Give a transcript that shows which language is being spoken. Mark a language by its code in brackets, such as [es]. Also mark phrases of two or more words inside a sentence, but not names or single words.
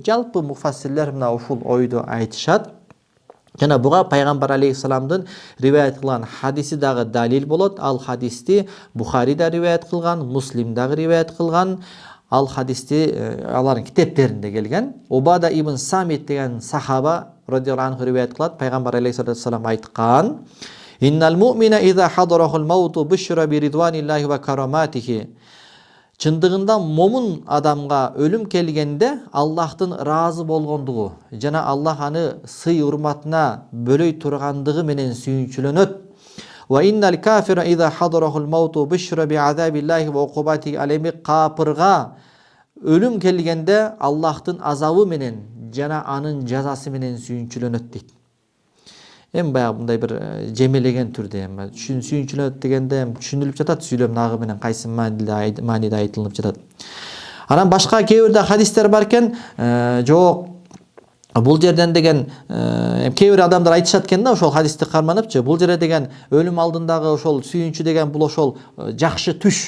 [ky] Жалпы муфассирлер мына ушул ойду айтышат. Жана буга пайгамбар алейхиссаламдын риваят кылган хадиси дагы далил болот. Ал хадисти Бухари да риваят кылган, Муслим дагы риваят кылган. Ал хадисти алардын китептеринде келген. Убада ибн Самит деген сахаба [ar] رضي الله عنه [ky] риваят кылат. Пайгамбар алейхиссалам айткан: [ar] "إن المؤمن إذا حضره الموت بشر برضوان الله وكرامته." [ky] Чындыгында момун адамга өлүм келгенде Аллахтын ыраазы болгондугу жана Аллах аны сый урматына бөлөй тургандыгы менен сүйүнчүлөнөт. [ar] وإن الكافر إذا حضره الموت بشر بعذاب الله وعقوبته عليهم. [ky] Капырга өлүм келгенде Аллахтын азабы менен жана анын жазасы менен сүйүнчүлөнөт дейт. Баягы мындай бир жемелеген түрдө сүйүнчүлөнөт дегенде түшүнүлүп жатат, сүйлөм нагы менен кайсы мааниде айтылып жатат. Анан башка кээ бир хадистер бар экен, жок бул жерден деген кээ бир адамдар айтышат экен да, ошол хадисти карманыпчы, бул жерде деген өлүм алдындагы ошол сүйүнчү деген бул ошол жакшы түш.